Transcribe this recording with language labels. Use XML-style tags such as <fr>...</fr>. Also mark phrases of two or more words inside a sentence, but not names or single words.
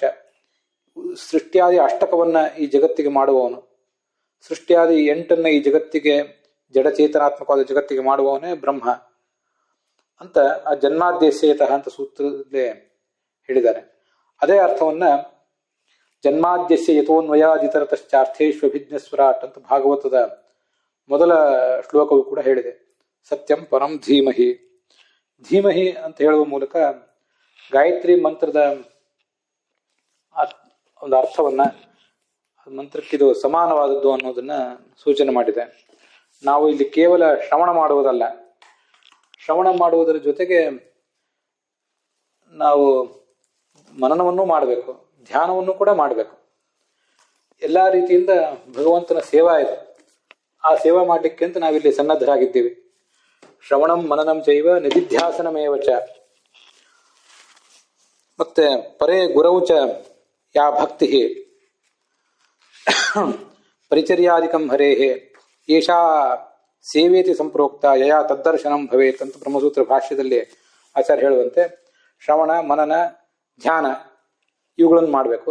<kn>ಸೃಷ್ಟಿಯಾದಿ ಅಷ್ಟಕವನ್ನ ಈ ಜಗತ್ತಿಗೆ ಮಾಡುವವನು, ಸೃಷ್ಟಿಯಾದಿ 8 ಈ ಜಗತ್ತಿಗೆ ಜಡಚೇತನಾತ್ಮಕವಾದ ಜಗತ್ತಿಗೆ ಮಾಡುವವನೇ ಬ್ರಹ್ಮ ಅಂತ ಆ ಜನ್ಮಾದ್ಯಸ್ಯತಃ ಅಂತ ಸೂತ್ರದಲ್ಲೇ ಹೇಳಿದ್ದಾರೆ. ಅದೇ ಅರ್ಥವನ್ನ</kn> <sa>ಜನ್ಮಾದ್ಯಸ್ಯ ಯತೋನ್ವಯಾದಿತರತಶ್ಚಾರ್ಥೇಷ್ವಭಿಜ್ಞಸ್ವರಾಟ್</sa> <kn>ಅಂತ ಭಾಗವತದ ಮೊದಲ ಶ್ಲೋಕವು ಕೂಡ ಹೇಳಿದೆ.</kn> <sa>ಸತ್ಯಂ ಪರಂ ಧೀಮಹಿ.</sa> <kn>ಧೀಮಹಿ ಅಂತ ಹೇಳುವ ಮೂಲಕ ಗಾಯತ್ರಿ ಮಂತ್ರದ ಒಂದು ಅರ್ಥವನ್ನ, ಮಂತ್ರಕ್ಕಿದು ಸಮಾನವಾದದ್ದು ಅನ್ನೋದನ್ನ ಸೂಚನೆ ಮಾಡಿದೆ. ನಾವು ಇಲ್ಲಿ ಕೇವಲ ಶ್ರವಣ ಮಾಡುವುದಲ್ಲ, ಶ್ರವಣ ಮಾಡುವುದರ ಜೊತೆಗೆ ನಾವು ಮನನವನ್ನು ಮಾಡಬೇಕು, ಧ್ಯಾನವನ್ನು ಕೂಡ ಮಾಡಬೇಕು. ಎಲ್ಲ ರೀತಿಯಿಂದ ಭಗವಂತನ ಸೇವಾ ಇದೆ. ಆ ಸೇವಾ ಮಾಡಲಿಕ್ಕೆ ಅಂತ ನಾವಿಲ್ಲಿ ಸನ್ನದ್ಧರಾಗಿದ್ದೀವಿ.</kn> <sa>ಶ್ರವಣಂ ಮನನಂ ಚೈವ ನಿಧಿಧ್ಯಾಸನಮೇವಚ. ಮತ್ತೆ ಪರೇ ಗುರೌಚ ಯಾ ಭಕ್ತಿ ಪರಿಚರ್ಯಾದಿಕಂ ಹರೇಹೇ ಏಷಾ ಸೇವೇತಿ ಸಂಪ್ರೋಕ್ತ ಯಯಾ ತದ್ದರ್ಶನಂ ಭವೇತ್</sa> <kn>ಅಂತ ಬ್ರಹ್ಮಸೂತ್ರ ಭಾಷ್ಯದಲ್ಲಿ ಆಚಾರ್ಯ ಹೇಳುವಂತೆ ಶ್ರವಣ ಮನನ ಧ್ಯಾನ ಇವುಗಳನ್ನು ಮಾಡಬೇಕು.</kn>